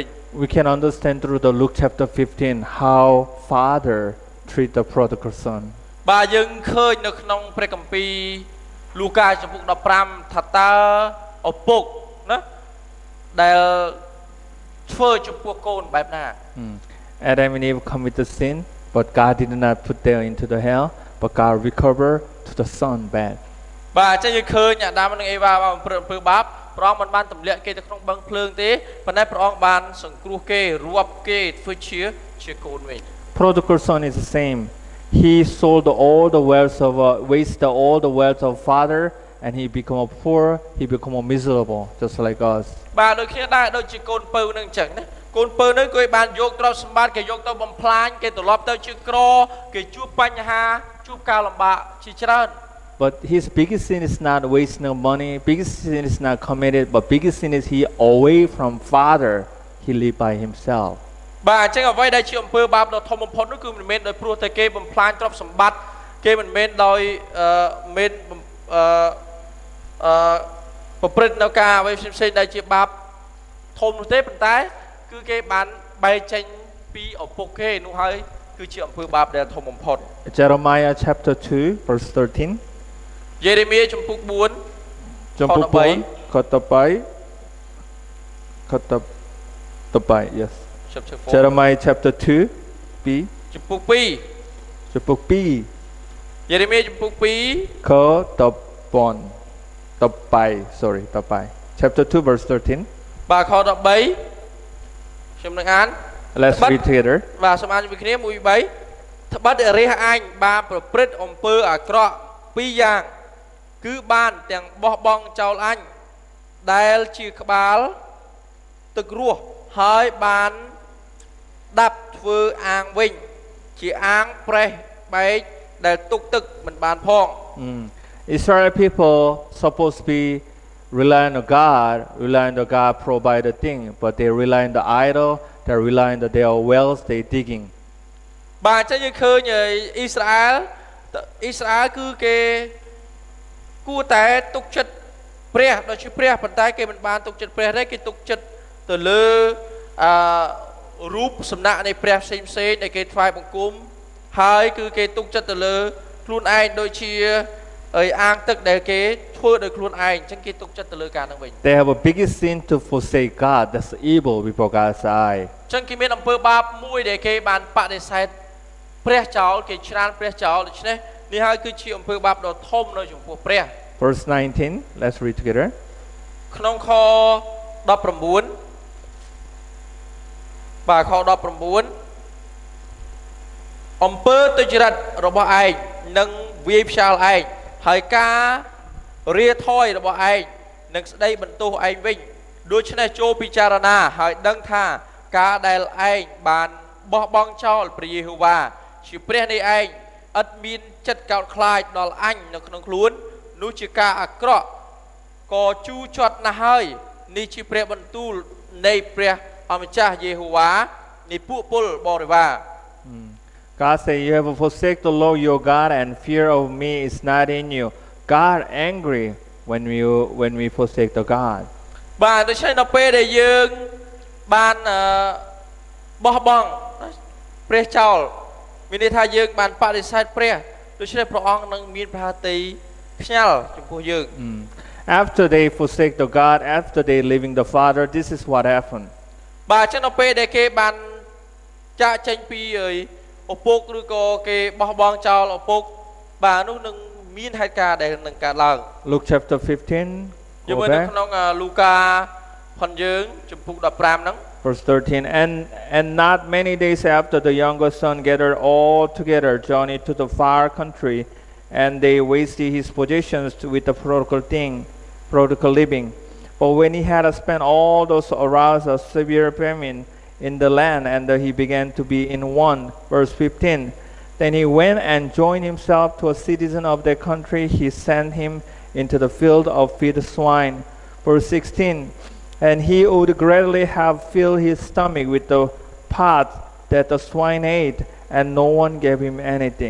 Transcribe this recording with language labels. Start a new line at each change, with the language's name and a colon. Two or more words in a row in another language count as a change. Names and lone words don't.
English: We can understand through the Luke chapter 15 how father treat the prodigal son.
Khmer: បាទយើងឃើញនៅក្នុងព្រះគម្ពីរលូកាចំពុក15ថាតើឪពុកណាដែលធ្វើចំពោះកូនបែបណា
English: Adam and Eve committed sin, but God did not put them into the hell, but God recover to the son back.
Khmer: បាទអញ្ចឹងយើងឃើញអាដាមនិងអេវ៉ាបានប្រព្រឹត្តអំពើបាបព្រះអង្គមិនបានទម្លាក់គេទៅក្នុងបឹងភ្លើងទេប៉ុន្តែព្រះអង្គបានសង្គ្រោះគេរាប់គេធ្វើជាកូនវិញ
English: Prodigal son is the same. He sold all the wealth of wasted all the wealth of father and he become poor, he become miserable, just like us.
Khmer: បាទដូចគ្នាដែរដូចជាកូនពៅនឹងអញ្ចឹងណាកូនពៅនឹងគេបានយកទ្រព្យសម្បត្តិគេយកទៅបំផ្លាញគេត្រឡប់ទៅជាក្រគេជួបបញ្ហាជួបការលំបាកជាច្រើន
English: But his biggest sin is not wasting of money, biggest sin is not committed, but biggest sin is he away from Father, he lived by himself.
Khmer: បាទអញ្ចឹងអ្វីដែលជាអំពើបាបដ៏ធំបំផុតនោះគឺមិនមែនដោយព្រោះតែគេបំផ្លាញទ្រព្យសម្បត្តិគេមិនមែនដោយមានប្រព្រឹត្តនៅការអ្វីផ្សេងៗដែលជាបាបធំនោះទេប៉ុន្តែគឺគេបានបែកចេញពីឪពុកគេនោះហើយគឺជាអំពើបាបដែលធំបំផុត
English: Jeremiah chapter 2 verse 13.
Khmer: យេរេមៀចំពុក4 ចំពុក4ខត3 yes.
English: Jeremiah chapter 2 B
Khmer: ចំពុក2 ចំពុក2 យេរេមៀចំពុក2 ខ13
English: sorry 13 chapter 2 verse 13
Khmer: បាទខ13ខ្ញុំនឹងអាន
English: Let's read together
Khmer: បាទសូមអានជាមួយគ្នា1 3ត្បិតរាជអញបានប្រព្រឹត្តអំពើអាក្រក់2យ៉ាងគឺបានទាំងបោះបង់ចោលអញដែលជាក្បាលទឹករស់ហើយបានដាប់ធ្វើអាងវិញជាអាងប្រេះបែកដែលទុកទឹកមិនបានផង
English: Israel people supposed to be rely on God provide the thing but they rely on the idol they rely on their wells they digging
Khmer: បាទអញ្ចឹងយើងឃើញអ៊ីស្រាអែលគឺគេគួរតែទុកចិត្តព្រះដូចជាព្រះប៉ុន្តែគេមិនបានទុកចិត្តព្រះទេគេទុកចិត្តទៅលើរូបសំណាកនៃព្រះផ្សេងដែលគេថ្វាយបង្គំហើយគឺគេទុកចិត្តទៅលើខ្លួនឯងដូចជាអាងទឹកដែលគេធ្វើដោយខ្លួនឯងអញ្ចឹងគេទុកចិត្តទៅលើការនឹងវិញ
English: They have a biggest sin to forsake God that's evil before God's eye
Khmer: អញ្ចឹងគេមានអំពើបាបមួយដែលគេបានបដិសេធព្រះចោលគេច្រានព្រះចោលដូច្នេះនេះហើយគឺជាអំពើបាបដ៏ធំនៅចំពោះព្រះ
English: Verse 19 let's read together
Khmer: ក្នុងខ19បាទខ19អំពើទុច្ចរិតរបស់ឯងនឹងវាយផ្សាលឯងហើយការរាថយរបស់ឯ ងនឹងស្ដីបន្ទោសឯងវិញដូច្នេះចូលពិចារណាហើយដឹងថាការដែលឯងបានបោះបង់ចោលព្រះយេហូវ៉ាជាព្រះនៃឯងឥតមានចិត្តកោតខ្លាចដល់អញនៅក្នុងខ្លួននោះជាការអាក្រក់ក៏ជូរជាត់ណាស់ហើយនេះជាព្រះបន្ទូលនៃព្រះអម្ចាស់យេហូវ៉ានៃពួកពលបរិវារ
English: God said you have forsaken the Lord your God and fear of me is not in you God angry when we forsake the God
Khmer: បាទដូច្នេះដល់ពេលដែលយើងបានបោះបង់ព្រះចោលមានន័យថាយើងបានបដិសេធព្រះដូច្នេះព្រះអង្គនឹងមានប្រហាតីខ្ញាល់ចំពោះយើង
English: After they forsake the God after they leaving the Father this is what happened
Khmer: បាទអញ្ចឹងដល់ពេលដែលគេបានចាកចេញពីឪពុកឬក៏គេបោះបង់ចោលឪពុកបាទនោះនឹងមានហេតុការណ៍ដែលនឹងកើតឡើង
English: Luke chapter 15
Khmer: យើងមើលនៅក្នុងលូកាផងយើងចំពុក15ហ្នឹង
English: Verse 13 and not many days after the younger son gathered all together journeyed to the far country and they wasted his possessions with the prodigal living but when he had spent all those aroused a severe famine in the land and he began to be in want verse 15 then he went and joined himself to a citizen of that country he sent him into the field of feed swine verse 16 and he would gladly have filled his stomach with the parts that the swine ate and no one gave him anything